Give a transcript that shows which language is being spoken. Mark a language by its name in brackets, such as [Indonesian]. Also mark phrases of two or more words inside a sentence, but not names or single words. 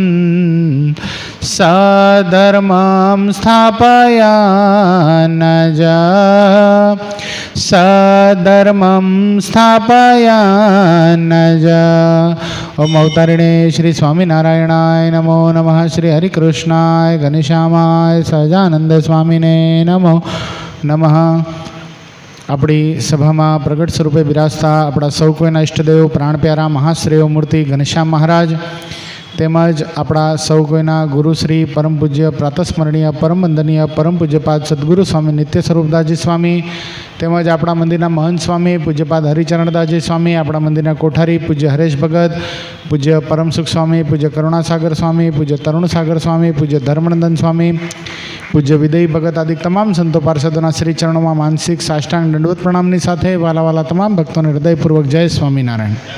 [Sanskrit] सधर्मं स्थापयानज सधर्मं स्थापयानज। ओम अवतारिणे श्री स्वामीनारायणाय नमो नमः। श्री हरिकृष्णाय घनश्यामाय सहजानंद स्वामीने नमो नमः। [Gujarati] આપણી સભામાં પ્રગટ સ્વરૂપે બિરાજતા આપણા સૌ કોઈના ઇષ્ટદેવ પ્રાણ પ્યારા મહાશ્રેય મૂર્તિ ઘનશ્યામ મહારાજ તેમજ આપણા સૌ કોઈના ગુરુશ્રી પરમ પૂજ્ય પ્રાતસ્મરણીય પરમ વંદનીય પરમ પૂજ્યપાદ સદગુરુ સ્વામી નિત્ય સ્વરૂપદાસજી સ્વામી તેમજ આપણા મંદિરના મહંત સ્વામી પૂજ્યપાદ હરિચરણદાસજી સ્વામી, આપણા મંદિરના કોઠારી પૂજ્ય હરેશ ભગત, પૂજ્ય પરમસુખ સ્વામી, પૂજ્ય કરુણાસાગર સ્વામી, પૂજ્ય તરુણસાગર સ્વામી, પૂજ્ય ધર્મનંદન સ્વામી, પૂજ્ય વિદય ભગત આદિ તમામ સંતો પાર્ષદોના શ્રી ચરણોમાં માનસિક સાષ્ટાંગ દંડવત પ્રણામની સાથે વાલા વાલા તમામ ભક્તોને હૃદયપૂર્વક જય સ્વામિનારાયણ।